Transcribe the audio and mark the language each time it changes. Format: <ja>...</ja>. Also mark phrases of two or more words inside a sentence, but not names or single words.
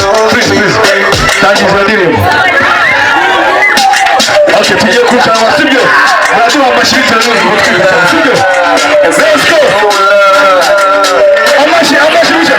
<en>Please, please.</en> <rw>Tangiza indirimbo. Okay, tugiye kurushanwa, sibyo? Muraduha amashyi bitewe n'uko twifuza, sibyo?</rw> <en>Let's go.</en> <rw>Amashyi, amashyi,</rw>